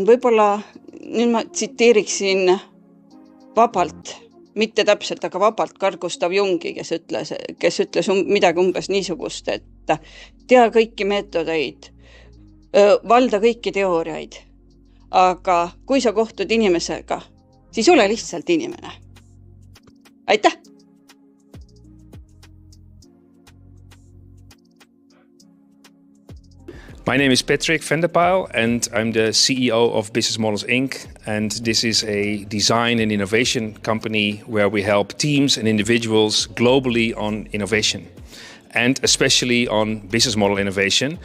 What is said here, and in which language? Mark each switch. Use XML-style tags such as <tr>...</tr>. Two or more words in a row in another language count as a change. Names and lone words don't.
<et>võib-olla, nüüd ma tsiteeriksin vabalt, mitte täpselt, aga vabalt Carl-Gustav Jungi, kes ütles midagi umbes niisugust, et tea kõiki meetodeid, valda kõiki teooriaid, aga kui sa kohtud inimesega, siis ole lihtsalt inimene. Aitäh!</et> <en>My name is Patrick van der Pijl and I'm the CEO of Business Models Inc. And this is a design and innovation company where we help teams and individuals globally on innovation and especially on business model innovation.</en>